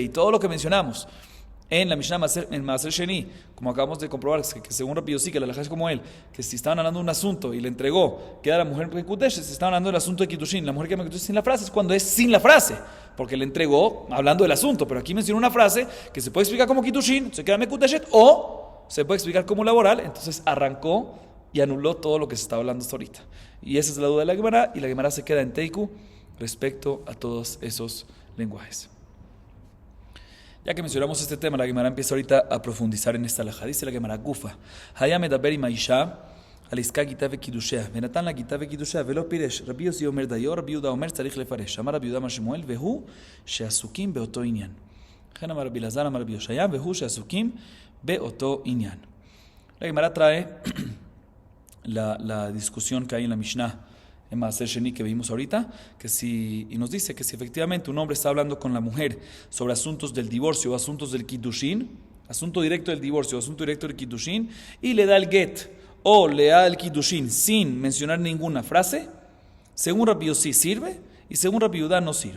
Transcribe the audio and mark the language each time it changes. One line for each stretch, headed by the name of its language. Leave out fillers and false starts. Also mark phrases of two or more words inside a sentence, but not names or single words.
Spanish: Y todo lo que mencionamos en la Mishnah en Maser Sheni, como acabamos de comprobar, que según Rabbi Yossi, que la halajá es como él, que si estaban hablando de un asunto y le entregó, queda la mujer Mekudesh, si estaban hablando del asunto de Kiddushin, la mujer que Mekudesh sin la frase, es cuando es sin la frase, porque le entregó hablando del asunto, pero aquí menciona una frase que se puede explicar como Kiddushin, se queda Mekudeshet, o se puede explicar como laboral, entonces arrancó y anuló todo lo que se está hablando hasta ahorita. Y esa es la duda de la Gemara, y la Gemara se queda en Teiku respecto a todos esos lenguajes. Ya que mencionamos este tema, la Gemara empieza ahorita a profundizar en esta halajá. Dice la Gemara,
Hebrew: גופא, היה מדבר עם האשה, על עסקי גיטה וקידושיה, ונתן לה גיטה וקידושיה, ולא פירש, רבי יוסי אומר דיו, רבי יהודה אומר צריך לפרש, אמר רב יהודה אמר שמואל, והוא שעסוקים באותו ענין. כן אמר רבי אלעזר, אמר רבי יאשיה, והוא שעסוקים באותו ענין.
Spanish: La Gemara trae la discusión que hay en la Mishnah en Maser Sheni que vimos ahorita, y nos dice que si efectivamente un hombre está hablando con la mujer sobre asuntos del divorcio o asuntos del Kiddushin, asunto directo del divorcio o asunto directo del Kiddushin, y le da el get o lea el Kiddushin sin mencionar ninguna frase, según Rabbi Yossi sirve y según Rabbi Yudá no sirve.